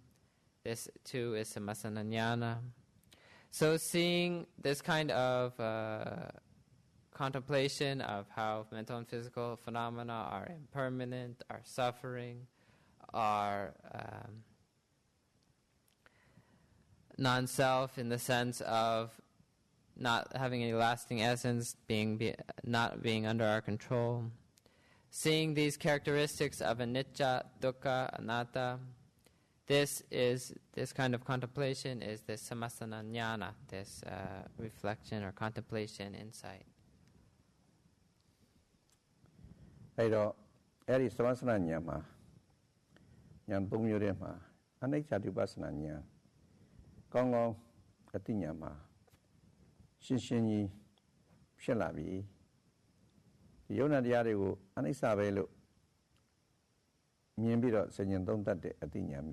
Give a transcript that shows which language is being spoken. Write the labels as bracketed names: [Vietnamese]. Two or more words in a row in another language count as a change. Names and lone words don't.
[English] This too is [Pali] samasana jnana. [English] So seeing this kind of contemplation of how mental and physical phenomena are impermanent, are suffering, are non-self in the sense of not having any lasting essence, not being under our control. Seeing these characteristics of [Pali] anicca, dukkha, anatta, [English] this kind of contemplation is this [Pali] samasana jnana, [English] this reflection or contemplation, insight. [Burmese] အဲ့တော့အဲ့ဒီသမစနာဉာဏ်မှာဉာဏ်သုံးမျိုးထဲမှာအနိစ္စတုပ္ပစနာဉာဏ်ကောင်းကောင်းအသိဉာဏ်မှာရှင်းရှင်း ကြီးဖြစ်လာပြီဒီယုံနာတရားတွေကိုအနိစ္စပဲလို့မြင်ပြီးတော့စဉ်းကျင်သုံးသပ်တဲ့အသိဉာဏ်